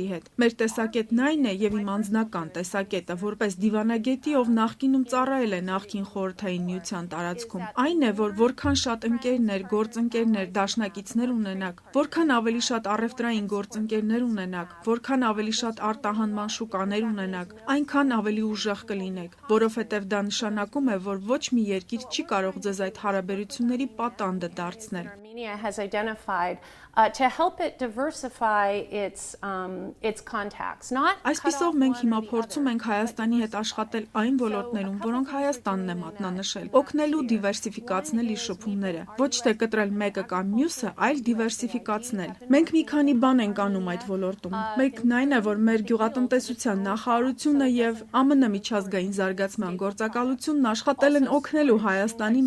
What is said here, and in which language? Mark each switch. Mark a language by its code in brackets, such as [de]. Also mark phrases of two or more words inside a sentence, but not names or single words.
[hy] հետ։ Մեր տեսակետն այն է եւ իմ անձնական տեսակետը, որպես դիվանագետի, ով նախկինում ծառայել է նախկին խորհրդային միության տարածքում, այն է, որ որքան շատ ընկերներ, գործընկերներ, դաշնակիցներ ունենաք, որքան ավելի շատ առևտրային գործընկերներ ունենաք, որքան ավելի շատ արտահանման շուկաներ ունենաք, այնքան ավելի ուժեղ կլինեք, որովհետև դա նշանակում է, որ ոչ մի երկիր չի կարող ձեզ այդ հարաբերությունների պատանդը դարձնել։ [en] Armenia has identified to help it diversify its contacts. [hy] Այսպիսով մենք հիմա փորձում ենք Հայաստանի հետ աշխատել այն ոլորտներում, որոնք Հայաստանն է մատնանշել, օգնելու դիվերսիֆիկացնել իր շփումները, ոչ թե կտրել մեկը կամ մյուսը, այլ դիվերսիֆիկացնել։ Մենք մի քանի բան ենք անում այդ ոլորտում։ Մեկն այն է, որ մեր գյուղատնտեսության նախարարությունը եւ ԱՄՆ միջազգային զարգացման գործակալությունն աշխատել են օգնելու Հայաստանին